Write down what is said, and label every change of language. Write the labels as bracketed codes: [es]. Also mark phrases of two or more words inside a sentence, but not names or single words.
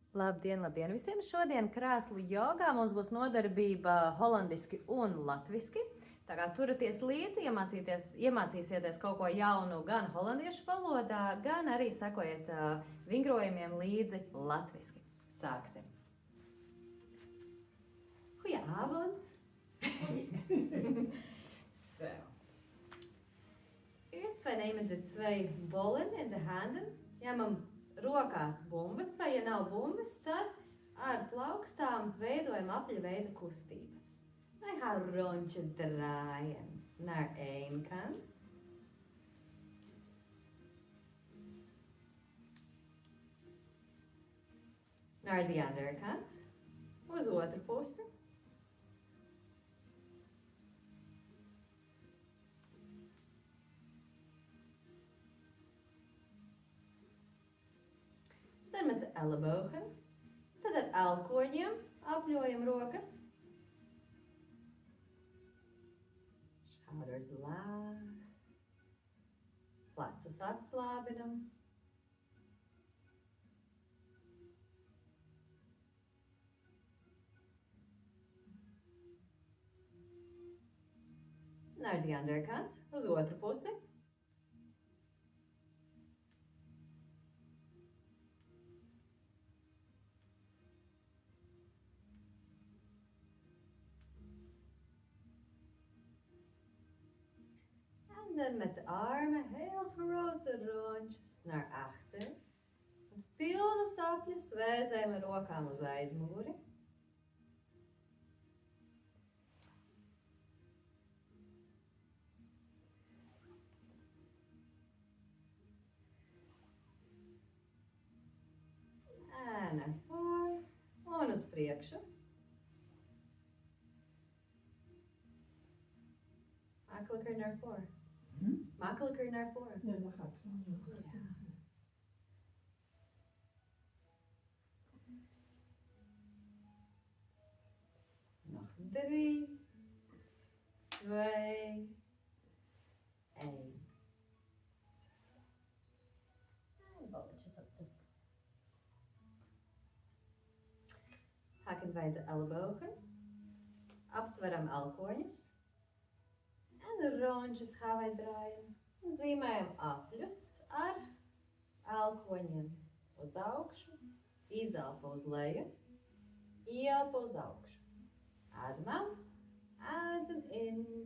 [lv] Labdien, labdien visiem! Šodien krēslu jogā mums būs nodarbība holandiski un latviski. Tā kā turaties līdzi, iemācīsieties kaut ko jaunu gan holandiešu valodā, gan arī sekojiet vingrojumiem līdzi latviski. Sāksim! [nl] Goedenavond! Zo. Eerst wij nemen de twee bollen in de handen. [lv] Ja, maar rokās bumbas, vai ja nav bumbas, tad ar plaukstām veidojam apļveida kustības. [nl] Wij gaan rondjes draaien naar één kant. Naar die andere kant. [lv] Uz otru pusi. [nl] Dan met de ellebogen. [lv] Tad ar elkoņiem apļojam rokas. [nl] Schouders laag. [lv] Plecus atslābinam. [nl] Naar die andere kant, [lv] uz otru pusi. [nl] En dan met de armen heel grote rondjes naar achter. [lv] Met pilnu sapļus vēzējam ar rokām uz aizmuguri. [nl] En naar voor [lv] un uz priekšu. [nl] Makkelijker naar voor. Makkelijker naar voor. Ja, dat gaat zo. Ja. Nog 3, 2, 1. En balletjes op de. Haken wij de ellebogen. [lv] Aptveram elkoņus. [nl] En rondjes gaan wij draaien. [lv] Zīmējam apļus ar elkoņiem uz augšu, izelpa uz leju, ieelpa uz augšu. [nl] Adem uit, adem in.